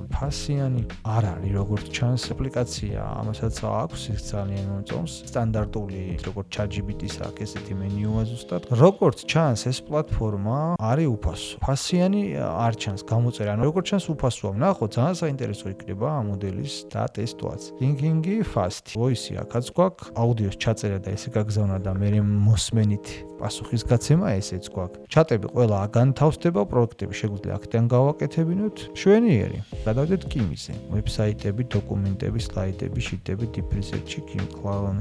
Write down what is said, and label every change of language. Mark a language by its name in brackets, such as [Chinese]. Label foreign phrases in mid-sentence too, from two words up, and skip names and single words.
[Georgian] ფასიანი არ არის როგორც ჩანს აპლიკაცია, ამასაც აქვს ის ძალიან მომწონს. სტანდარტული როგორც ChatGPT-ს აქვს ესეთი მენიუა ზუსტად. როგორც ჩანს ეს პლატფორმა არის უფასო. ფასიანი არ ჩანს გამოწერა. ანუ როგორც ჩანს უფასოა. ნახოთ, ძალიან საინტერესო იქნება ამ მოდელის და ტესტვაც. [English] Thinking-ი fast. [Georgian] Voice-ი აქაც გვაქვს, აუდიოს ჩაწერა და ესე გაგზავნა და მე მოსმენით პასუხის გაცემა ესეც გვაქვს. ჩატები ყველა განთავსდება, პროექტები შეგვიძლია აქედან გავაკეთებინოთ. შვენიერი. გადავიდეთ კიმიზე. ვებსაიტები, დოკუმენტები, სლაიდები, შიტები, დიფრიზერში, კიმკლაუნი.